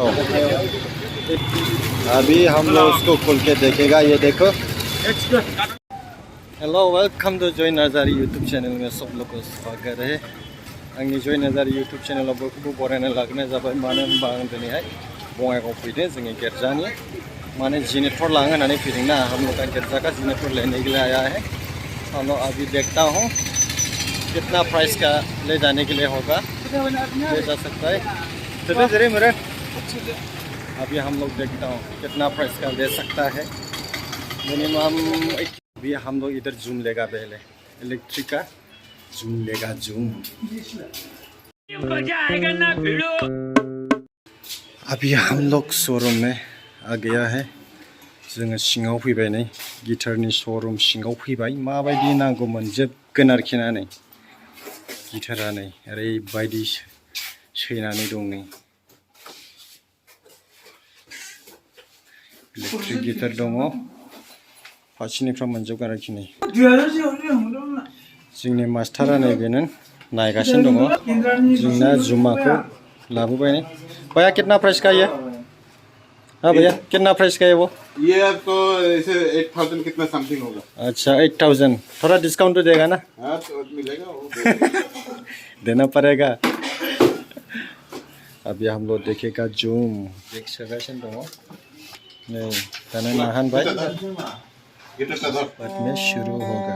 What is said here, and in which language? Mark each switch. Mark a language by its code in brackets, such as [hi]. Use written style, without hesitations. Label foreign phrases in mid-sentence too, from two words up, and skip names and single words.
[hi] अभी हम लोग उसको खोल के देखेगा। ये देखो। [en] Hello, welcome to [hi] जॉय नार्जारी यूट्यूब चैनल में सब लोग को स्वागत है। [brx] आंनि जॉय नार्जारी यूट्यूब चैनल बयखौबो बरायना लाग्रोनाय जाबाय। मानो होनबा आं दिनैहाय बङाइगाव फैदों जोंनि गिर्जानि माने जेनेरेटर लांनो होननानै फैदोंना। [hi] हम लोग का गिरजा का जेनेरेटर लेने के लिए आया है। हम लोग अभी देखता हूँ कितना प्राइस का ले जाने के लिए होगा, ले जा सकता है। चलो जरे मेरे अभी हम लोग देखता हूँ कितना प्राइस का ले सकता है। मिनिमम अभी हम लोग इधर जूम लेगा, पहले इलेक्ट्रिक का जूम लेगा। जूम अभी हम लोग शोरूम में आ गया है। [brx] जोङो सिङाव फैबाय नै गिटारनि शोरूम सिङाव फैबाय। माबायदि नांगौमोन जोबगोन आरोखि ना। नै गिटारा नै ओरैबायदि सैनानै दं। नै [en] electric guitar [brx] दङ, फारसेनिफ्राय मोनजोबगोन आरोखि। नै जोंनि मास्टारा नै बेनो नायगासिनो दङ। जोंना जुमाखौ लाबोबाय। [hi] नै भैया कितना प्राइस का ये? हाँ भैया कितना प्राइस का है वो? ये आपको ऐसे 8000 कितना समथिंग होगा। अच्छा 8000, थोड़ा डिस्काउंट तो देगा ना? हाँ तो मिलेगा वो देना पड़ेगा। अभी हम लोग देखेगा जूम देख [brx] सगासिनो दङ। नै दाना नाहान [hi] भाई बाद में शुरू होगा।